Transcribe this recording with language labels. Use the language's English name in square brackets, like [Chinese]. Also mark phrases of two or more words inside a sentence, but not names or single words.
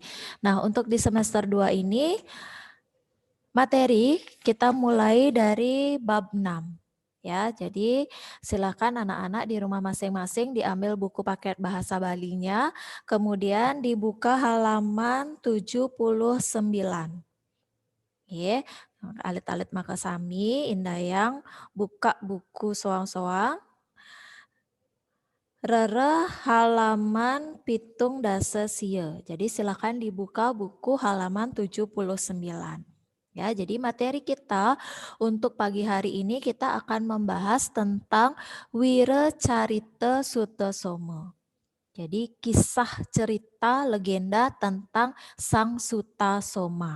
[Indonesian] Nah, untuk di semester 2 ini, materi kita mulai dari bab 6. Ya, jadi silakan anak-anak di rumah masing-masing diambil buku paket bahasa Balinya, kemudian dibuka halaman 79. Ya, [Balinese] alit-alit maka sami indayang buka buku soang-soang. Rere halaman pitung dasa sia. [Indonesian] Jadi silakan dibuka buku halaman 79. Ya, jadi materi kita untuk pagi hari ini kita akan membahas tentang Wira Carita Sutasoma. Jadi kisah cerita legenda tentang Sang Sutasoma.